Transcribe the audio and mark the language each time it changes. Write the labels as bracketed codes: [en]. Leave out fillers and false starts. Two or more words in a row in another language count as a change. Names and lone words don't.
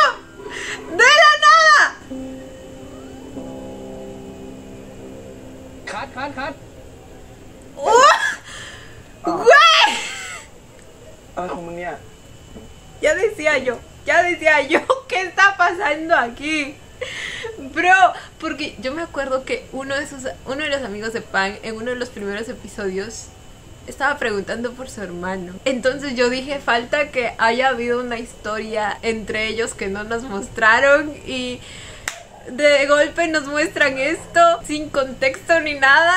[es] De la nada. [th] คัด [es] Güey. [th] อะไรของมึงเนี่ย [es] Ya decía yo, ¿qué está pasando aquí? Bro, porque yo me acuerdo que uno de los amigos de Pan, en uno de los primeros episodios, estaba preguntando por su hermano. Entonces yo dije, falta que haya habido una historia entre ellos que no nos mostraron y de golpe nos muestran esto sin contexto ni nada.